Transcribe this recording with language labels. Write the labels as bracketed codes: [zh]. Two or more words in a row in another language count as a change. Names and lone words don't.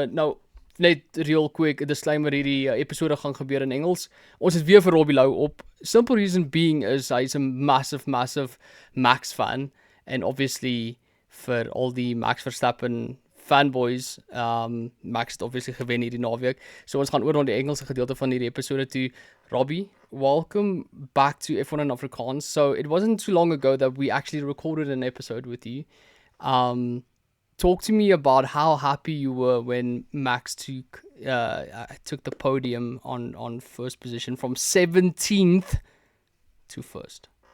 [af] Nou, net real quick, 'n disclaimer, hierdie episode gaan gebeur in Engels. Ons het weer vir Robbie Louw op. [en] Simple reason being is [af] hy's 'n [en] massive Max fan and obviously [af] vir al die Max Verstappen fanboys, Max het obviously gewen hierdie naweek. So ons gaan oor na die Engelse gedeelte van hierdie episode toe. [en] Robbie, welcome back to F1 in Afrikaans. So it wasn't too long ago that we actually recorded an episode with you. Talk to me about how happy you were when Max took the podium on first position from 17th to first.